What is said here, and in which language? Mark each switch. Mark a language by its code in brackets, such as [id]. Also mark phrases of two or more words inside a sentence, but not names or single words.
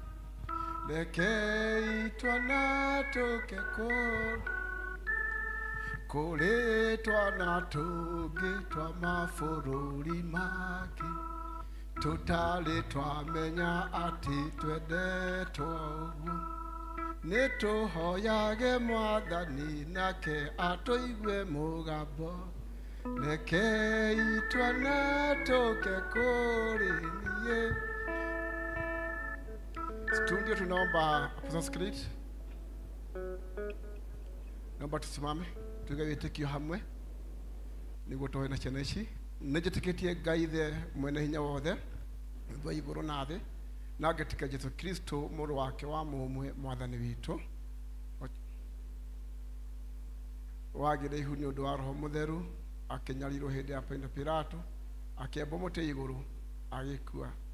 [ki] rekei twana tũke kũrĩ twana tũngĩ twa mabũrũri mangĩ tũtarĩ twamenya atĩ twendetwo ũguo nĩ tũhoyage Mwathani nake atũigue mũgambo rekei twana tũke kũrĩ niĩ. [sw] Studio tunaomba Apostles Creed, naomba tusimame [ki] tuige wĩtĩkio hamwe nĩguo tũhoe na ciana ici. Nĩnjĩtĩkĩtie Ngai Ithe mwene hinya wothe thwa igũrũ na thĩ na ngetĩkia Jesu Kristo mũrũ wake wa mũmwe Mwathani witũ wagĩre ihu nĩ ũndũ wa Roho Mũtheru akĩnyarirwo hĩndĩ ya Ponto Pilato akĩambwo mũtĩ igũrũ agĩkua